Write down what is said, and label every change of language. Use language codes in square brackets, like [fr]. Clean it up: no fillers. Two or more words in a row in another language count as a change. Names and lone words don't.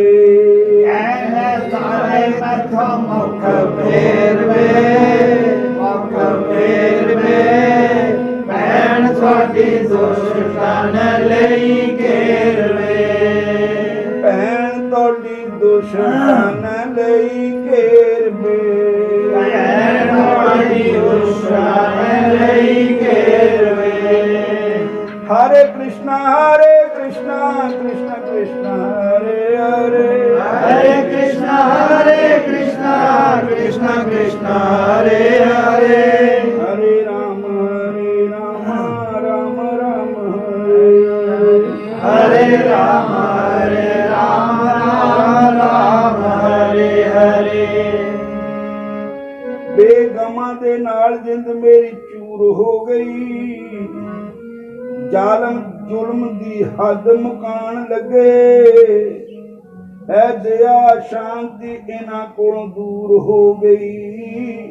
[pa] ਕਹਿਣੇ ਸਾਰੇ ਮੈਂ ਤੋ ਮੁਖ ਫੇਰਵੇ, ਮੁਖ ਫੇਰਵੇ, ਭੈਣ ਤੋੜੀ ਦੁਸ਼ਟਾਂ ਨੇ ਲਈ ਘੇਰਵੇ, ਭੈਣ ਤੋੜੀ ਦੁਸ਼ਟਾਂ ਨੇ ਲਈ ਘੇਰਵੇ, ਭੈਣ ਤੋੜੀ ਦੁਸ਼ਟਾਂ ਨੇ ਲਈ ਘੇਰਵੇ। [sa] हरे कृष्णा कृष्ण कृष्ण हरे हरे, हरे कृष्णा कृष्ण कृष्ण हरे हरे, हरे राम राम राम हरे हरे, हरे राम राम [pa] ਕਾਮਾਂ ਦੇ ਨਾਲ ਜਿੰਦ ਮੇਰੀ ਚੂਰ ਹੋ ਗਈ। ਜ਼ਾਲਮ ਜ਼ੁਲਮ ਦੀ ਹੱਦ ਮੁਕਾਣ ਲੱਗੇ। ਹੈ ਦਇਆ ਸ਼ਾਂਤੀ ਇਹਨਾਂ ਕੋਲੋਂ ਦੂਰ ਹੋ ਗਈ।